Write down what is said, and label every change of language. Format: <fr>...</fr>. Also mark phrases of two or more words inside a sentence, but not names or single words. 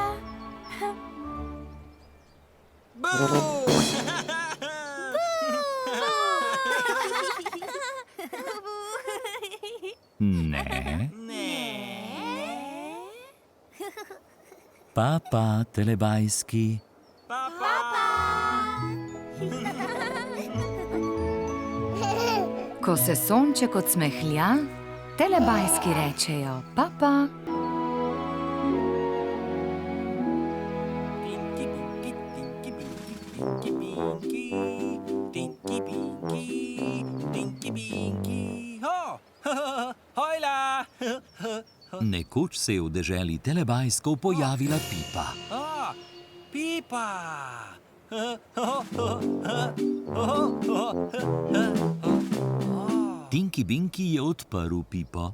<sl>Ne. Papa, telebajski. Ko se sonček odsmehlja, telebajski rečejo papa. Tinky Winky, Tinky Winky, Tinky Winky, Tinky Winky. Ho! Hojla! Nekoč se je v deželi telebajskov pojavila Pipa. Pipa! Tinky Binky je odprl Pipo.</sl>